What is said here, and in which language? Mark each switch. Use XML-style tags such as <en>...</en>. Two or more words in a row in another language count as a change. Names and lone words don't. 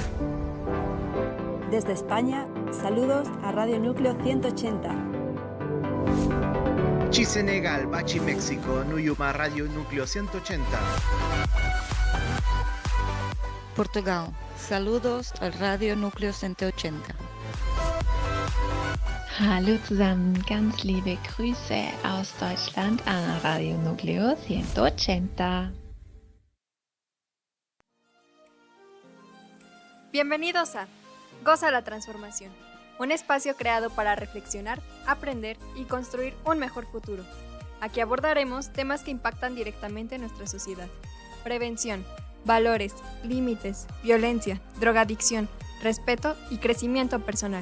<es>Desde España, saludos a Radio Núcleo 180. Senegal, Bachi, México, Nuyuma, Radio Núcleo 180. Portugal, saludos al Radio Núcleo 180.</es> <de>Hallo zusammen, ganz liebe Grüße aus Deutschland an Radio Núcleo 180.</de> <es>Bienvenidos a Goza la Transformación, un espacio creado para reflexionar, aprender y construir un mejor futuro. Aquí abordaremos temas que impactan directamente en nuestra sociedad: prevención, valores, límites, violencia, drogadicción, respeto y crecimiento personal.</es>